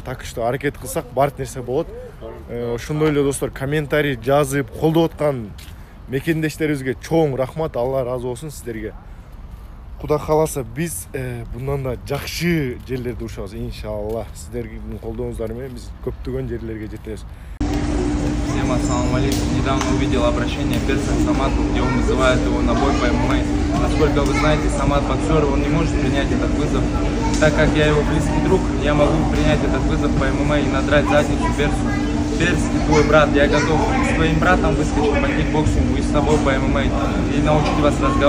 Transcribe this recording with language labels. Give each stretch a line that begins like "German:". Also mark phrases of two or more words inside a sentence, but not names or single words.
Kyrgyz: Так что аракет кылсак бардык нерсе болот. Ошондой эле достор, комментарий жазып, колдоп аткан мекендештерибизге чоң рахмат, Алла ыраазы болсун сиздерге. Кудай кааласа биз bundan да жакшы жерлерде урушабыз, иншалла. Сиздердин колдооңуздар менен биз көптөгөн жерлерге жетебиз.
Russian: Всем ассаламу алейкум. Недавно увидел обращение перса к Самату, где он вызывает его на бой по ММА. Насколько вы знаете, Самат боксер, он не может принять этот вызов. Так как я его близкий друг, я могу принять этот вызов по ММА и надрать задницу персу. Перс, твой брат, я готов с твоим братом выскочить по кикбоксингу и с тобой по ММА и научить вас разговаривать.